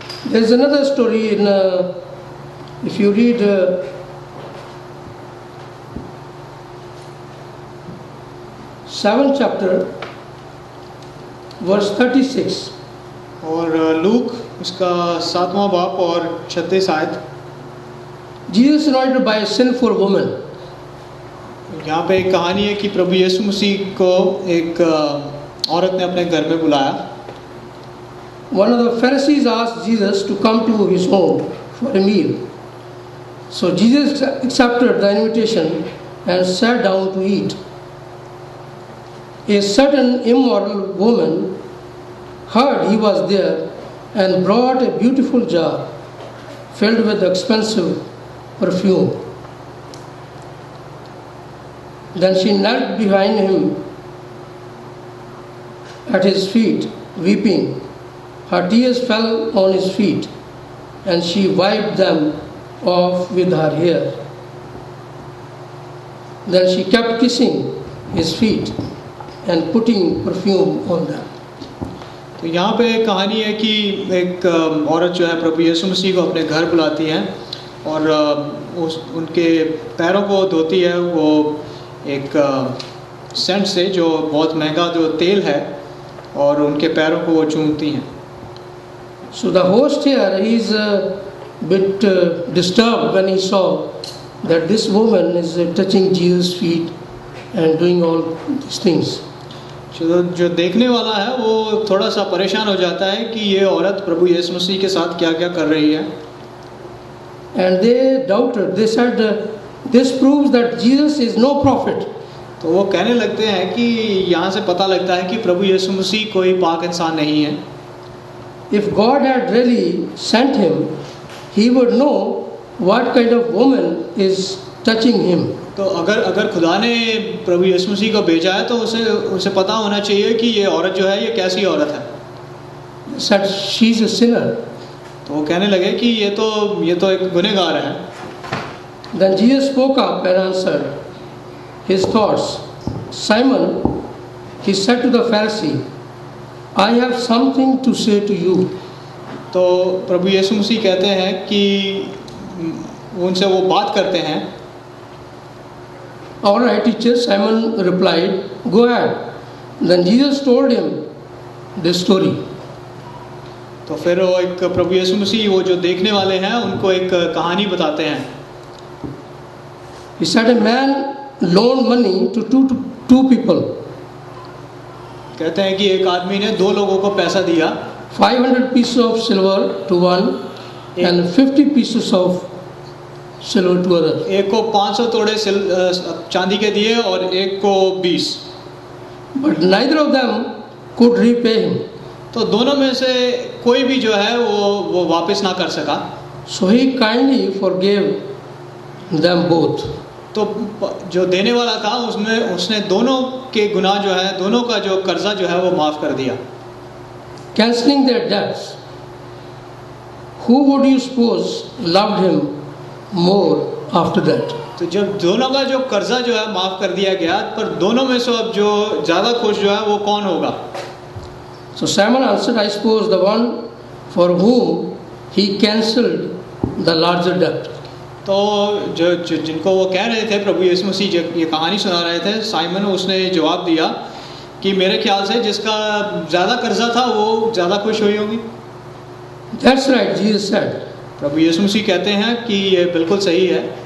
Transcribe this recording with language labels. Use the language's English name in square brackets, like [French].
[English] There is another story in if you read 7th chapter verse 36. [Hindi] और look उसका 7वां बाप और 36 आयत. [English] Jesus anointed by a sinful woman. [Hindi] यहाँ पे एक कहानी है कि प्रभु यीशु मसीह को एक औरत ने अपने घर में बुलाया. [English] One of the Pharisees asked Jesus to come to his home for a meal. So Jesus accepted the invitation and sat down to eat. A certain immoral woman heard he was there and brought a beautiful jar filled with expensive perfume. Then she knelt behind him at his feet, weeping. Her tears fell on his feet, and she wiped them off with her hair. Then she kept kissing his feet and putting perfume on them. [Hindi] तो यहाँ पे एक कहानी है कि एक औरत जो है प्रभु यीशु मसीह को अपने घर बुलाती है और उनके पैरों को धोती है वो एक सेंट से जो बहुत महंगा जो तेल है और उनके पैरों को वो चूमती हैं. [English] So the host here is a bit disturbed when he saw that this woman is touching Jesus' feet and doing all these things. [Hindi] जो देखने वाला है वो थोड़ा सा परेशान हो जाता है कि ये औरत प्रभु यीशु मसीह के साथ क्या क्या कर रही है. [English] And they doubted. They said, this proves that Jesus is no prophet. [Hindi] तो वो कहने लगते हैं कि यहाँ से पता लगता है कि प्रभु यीशु मसीह कोई पाक इंसान नहीं है. [English] If God had really sent him, he would know what kind of woman is touching him. [Hindi] तो अगर खुदा ने प्रभु यीशु मसीह को भेजा है तो उसे पता होना चाहिए कि ये औरत जो है ये कैसी औरत है. [English] Said she is a sinner. [Hindi] तो वो कहने लगे कि ये तो एक गुनहगार है. [English] Then Jesus spoke up and answered his thoughts. Simon, he said to the Pharisee, I have something to say to you. [Hindi] तो प्रभु यीशु मसीह कहते हैं कि उनसे वो बात करते हैं. [English] All right, teacher, Simon replied, go ahead. Then Jesus told him this story. [Hindi] तो फिर वो एक प्रभु यीशु मसीह वो जो देखने वाले हैं उनको एक कहानी बताते हैं. [English] He said a man loaned money to two people. [Hindi] कहते हैं कि एक आदमी ने 2 लोगों को पैसा दिया. [English] 500 pieces of silver to one and 50 pieces of silver to other. [Hindi] एक को 500 तोड़े चांदी के दिए और एक को 20. [English] But neither of them could repay him. [Hindi] तो दोनों में से कोई भी जो है वो वापस ना कर सका. [English] So he kindly forgave them both. [Hindi] तो जो देने वाला था उसने दोनों के गुनाह जो है दोनों का जो कर्जा जो है वो माफ़ कर दिया. [English] Cancelling their debts. Who would you suppose loved him more after that? [Hindi] तो जब दोनों का जो कर्जा जो है माफ़ कर दिया गया पर दोनों में से अब जो ज़्यादा खुश जो है वो कौन होगा. [English] So Simon answered, I suppose the one for whom he cancelled the larger debt. [Hindi] तो जो जिनको वो कह रहे थे प्रभु यीशु मसीह ये कहानी सुना रहे थे साइमन उसने जवाब दिया कि मेरे ख्याल से जिसका ज़्यादा कर्जा था वो ज़्यादा खुश हुई होगी. [English] That's right, Jesus said. [Hindi] प्रभु यीशु मसीह कहते हैं कि ये बिल्कुल सही है.